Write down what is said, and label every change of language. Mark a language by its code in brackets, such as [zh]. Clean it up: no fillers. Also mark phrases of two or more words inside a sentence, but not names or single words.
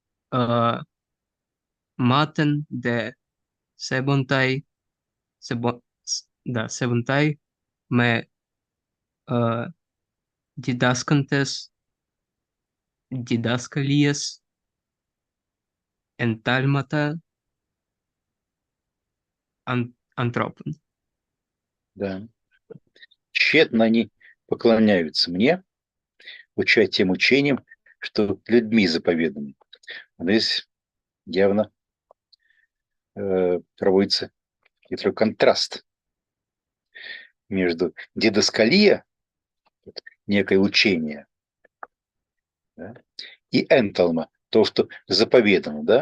[el] Μάτην δε σέβονταί, σέβονταί με διδάσκοντες, διδάσκαλίες, εντάλματα ανθρώπων. [ru] Да. Тщетно они поклоняются мне, уча тем учением, что людьми заповеданы. Здесь явно проводится некоторый контраст между дидασκалия, некое учение, да, и энталма, то, что заповедано, да?